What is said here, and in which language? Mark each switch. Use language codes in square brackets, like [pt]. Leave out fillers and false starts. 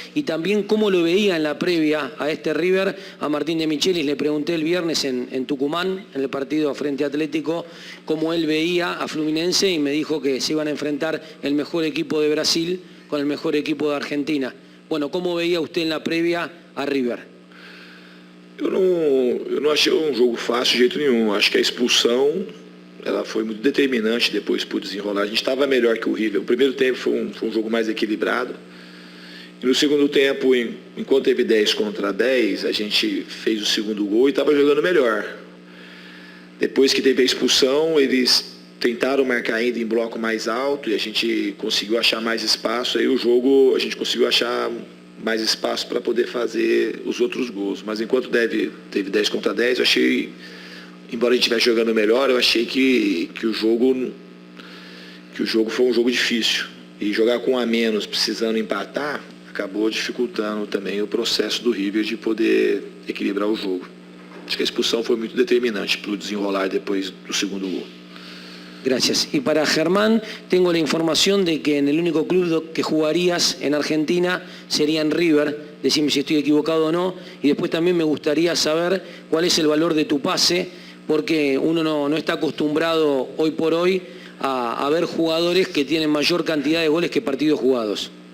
[es] Y también cómo lo veía en la previa a este River, a Martín de Michelis. Le pregunté el viernes en Tucumán, en el partido frente a Atlético, cómo él veía a Fluminense y me dijo que se iban a enfrentar el mejor equipo de Brasil con el mejor equipo de Argentina. Bueno, ¿cómo veía usted en la previa a River? [pt] Eu não achei um jogo fácil de jeito nenhum. Acho que a expulsão ela foi muito determinante depois para o desenrolar. A gente estava melhor que o River. O primeiro tempo foi um jogo mais equilibrado. E no segundo tempo, enquanto teve 10 contra 10, a gente fez o segundo gol e estava jogando melhor. Depois que teve a expulsão, eles tentaram marcar ainda em bloco mais alto e a gente conseguiu achar mais espaço. Aí o jogo, a gente conseguiu achar mais espaço para poder fazer os outros gols. Mas enquanto teve 10 contra 10, eu achei, embora a gente estivesse jogando melhor, eu achei que o jogo foi um jogo difícil. E jogar com um a menos, precisando empatar, acabou dificultando também o processo do River de poder equilibrar o jogo. Acho que a expulsão foi muito determinante para o desenrolar depois do segundo gol. [es] Gracias. Y para Germán, tengo la información de que en el único club que jugarías en Argentina sería en River. Decime si estoy equivocado o no. Y después también me gustaría saber cuál es el valor de tu pase, porque uno no está acostumbrado hoy por hoy a ver jugadores que tienen mayor cantidad de goles que partidos jugados.